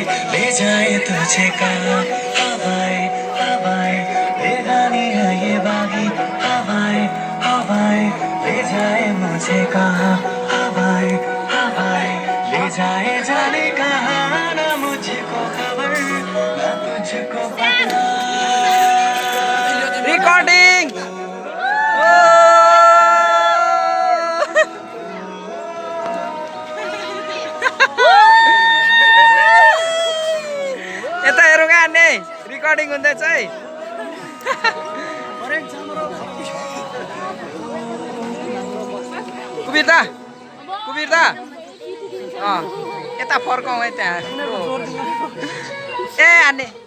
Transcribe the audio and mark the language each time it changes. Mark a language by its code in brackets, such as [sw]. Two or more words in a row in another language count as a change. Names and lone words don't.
[hi] ले जाए तुझे कहाँ हवाएं हवाएं बेगानी है ये बागी हवाएं हवाएं ले जाए मुझे कहाँ हवाएं हवाएं ले जाए जाने कहाँ ना मुझको खबर ना तुझको पता [ne] रिकॉर्डिंग यता हेरौँ क्या अन्य रिकर्डिङ हुँदैछ है कुबिरदा कुबिरदा यता फर्काउँ है त्यहाँ ए अन्य